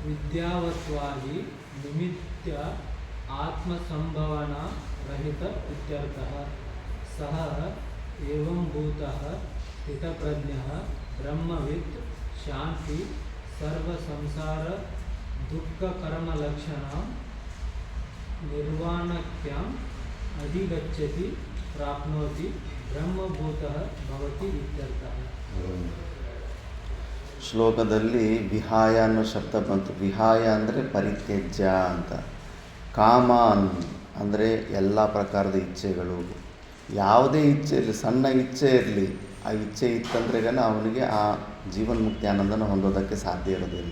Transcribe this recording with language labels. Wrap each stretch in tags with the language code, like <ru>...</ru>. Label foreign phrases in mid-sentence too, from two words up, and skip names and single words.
<sa>निमित्त आत्मसंभावना रहित इत्यर्थः सः एवं भूतः स्थितप्रज्ञः ब्रह्मवित् शान्ति सर्वसंसार दुःखकर्मलक्षणां निर्वाणाख्याम् अधिगच्छति प्राप्नोति ब्रह्मभूतः भवति इत्यर्थः.</sa> <kn>ಶ್ಲೋಕದಲ್ಲಿ ವಿಹಾಯ ಅನ್ನೋ ಶಬ್ದ ಬಂತು. ವಿಹಾಯ ಅಂದರೆ ಪರಿತ್ಯಜ್ಯ ಅಂತ. ಕಾಮಾನ್ ಅಂದರೆ ಎಲ್ಲ ಪ್ರಕಾರದ ಇಚ್ಛೆಗಳು, ಯಾವುದೇ ಇಚ್ಛೆ ಇರಲಿ, ಸಣ್ಣ ಇಚ್ಛೆ ಇರಲಿ, ಆ ಇಚ್ಛೆ ಇತ್ತಂದ್ರೆ ಅವನಿಗೆ ಆ ಜೀವನ್ಮುಕ್ತಿ ಆನಂದನ ಹೊಂದೋದಕ್ಕೆ ಸಾಧ್ಯ ಇರೋದಿಲ್ಲ.</kn>